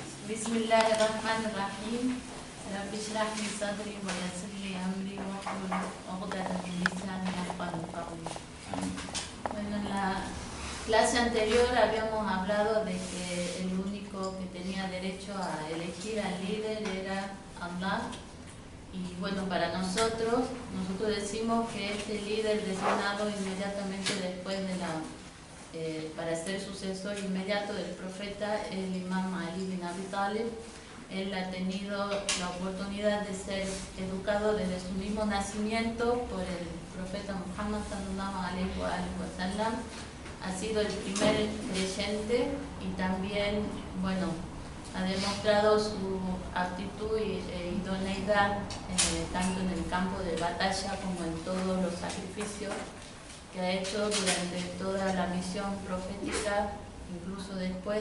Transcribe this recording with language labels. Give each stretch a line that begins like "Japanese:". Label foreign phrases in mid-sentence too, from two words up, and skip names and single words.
Arabic: بسم الله الرحمن الرحيم رب اشرح لي صدري ويسر لي أمري واحلل عقدة من لساني يفقهوا قولي.
Spanish: Bueno, en la clase anterior habíamos hablado de que el único que tenía derecho a elegir al líder era Allah. Y bueno, para nosotros decimos que este líder designado inmediatamente después de para ser sucesor inmediato del profeta, el Imam Ali bin Abi Talib. Él ha tenido la oportunidad de ser educado desde su mismo nacimiento por el profeta Muhammad
Arabic: صلى الله عليه وسلم.
Spanish: Ha sido el primer creyente y también, bueno, ha demostrado su aptitud e idoneidad tanto en el campo de batalla como en todos los sacrificios que ha hecho durante toda la misión profética, incluso después.